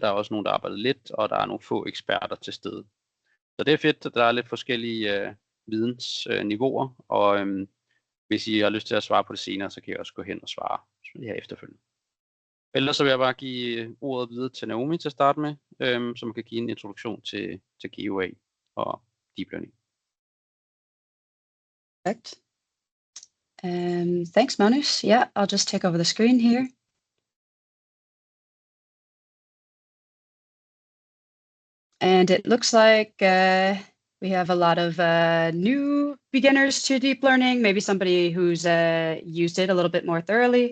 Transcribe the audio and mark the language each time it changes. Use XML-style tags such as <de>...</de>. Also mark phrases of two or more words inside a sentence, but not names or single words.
<da>Der er også nogen, der arbejder lidt, og der er nogle få eksperter til stede. Så det er fedt, at der er lidt forskellige vidensniveauer, og hvis I har lyst til at svare på det senere, så kan I også gå hen og svare her efterfølgende. Ellers så vil jeg bare give ordet videre til Naomi til at starte med, som kan give en introduktion til GeoAI og</da> <en>deep learning. Perfect. Thanks, Magnus. Yeah, I'll just take over the screen here. And it looks like we have a lot of new beginners to deep learning, maybe somebody who's used it a little bit more thoroughly.</en>